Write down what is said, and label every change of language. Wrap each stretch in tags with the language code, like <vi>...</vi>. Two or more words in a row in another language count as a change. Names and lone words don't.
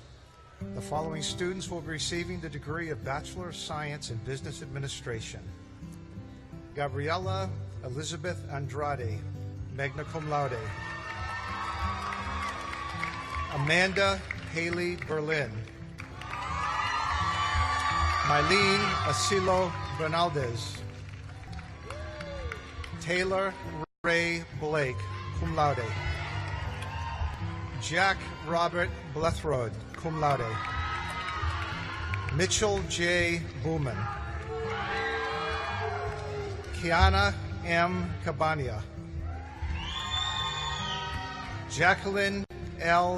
<en>The following students will be receiving the degree of Bachelor of Science in Business Administration. Gabriela Elizabeth Andrade,</en> <la>magna cum laude.</la> <en>Amanda Haley Berlin. Mylene Asilo Bernaldez. Taylor Ray Blake,</en> <la>cum laude.</la> <en>Jack Robert Blethroyd,</en> <la>cum laude.</la> <en>Mitchell J. Booman. Kiana M. Cabania. Jacqueline L.</en>